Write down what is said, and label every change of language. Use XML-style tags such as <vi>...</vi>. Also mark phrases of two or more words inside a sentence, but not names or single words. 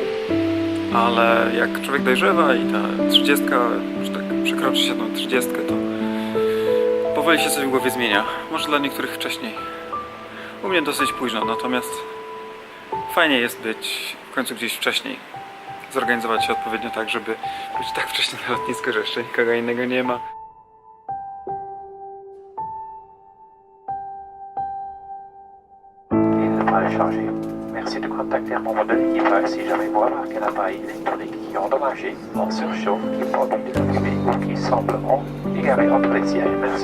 <pl>Ale jak człowiek dojrzewa i ta 30, że tak przekroczy się tą 30, to powoli się coś w głowie zmienia. Może dla niektórych wcześniej. U mnie dosyć późno, natomiast fajnie jest być w końcu gdzieś wcześniej. Zorganizować się odpowiednio tak, żeby być tak wcześnie na lotnisku, że jeszcze nikogo innego nie ma.</pl> <fr>Changer. Merci de contacter mon modèle IPA si jamais vous remarquez un appareil électronique qui est endommagé, en surchauffe, qui est pas bien allumé ou qui semble égaré entre les tiers.</fr>